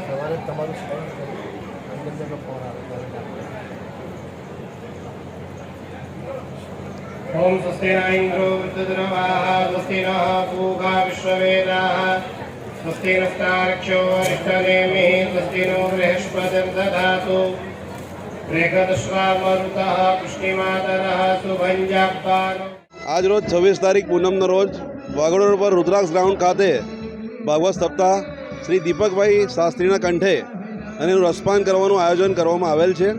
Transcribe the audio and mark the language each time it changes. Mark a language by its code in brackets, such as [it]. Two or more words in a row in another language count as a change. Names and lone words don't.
[sa] ओम स्वस्ति न इन्द्रो वृद्धद्रवाः स्वस्ति नः पूषा विश्ववेदाः स्वस्ति नस्तार्क्ष्यो अरिष्टनेमिः स्वस्ति नो बृहस्पतिर्दधातु [gu] આજ રોજ 26 તારીખ પૂનમનો રોજ વાઘોડિયા પર રુદ્રાક્ષ ગ્રાઉન્ડ ખાતે ભાગવત સપ્તાહ શ્રી દીપકભાઈ શાસ્ત્રીના કંઠે અને એનું રસપાન કરવાનું આયોજન કરવામાં આવેલ છે.